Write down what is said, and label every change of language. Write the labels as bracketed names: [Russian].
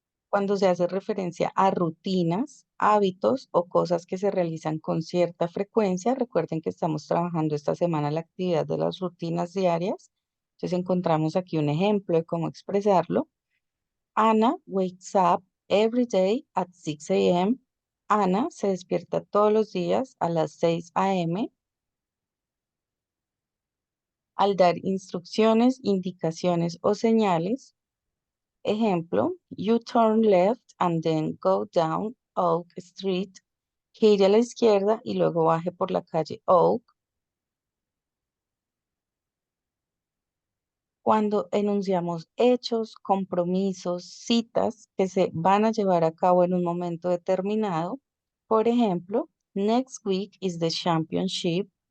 [Spanish] Cuando se hace referencia a rutinas, hábitos o cosas que se realizan con cierta frecuencia, recuerden que estamos trabajando esta semana la actividad de las rutinas diarias. Entonces encontramos aquí un ejemplo de cómo expresarlo. [English] Anna wakes up every day at 6 a.m. [Spanish] Ana se despierta todos los días a las 6 a.m. Al dar instrucciones, indicaciones o señales. Ejemplo, [English] you turn left and then go down Oak Street. [Spanish] Gire a la izquierda y luego baje por la calle Oak. cuando enunciamos hechos, compromisos, citas que se van a llevar a cabo en un momento determinado. Por ejemplo, [English] next week is the championship.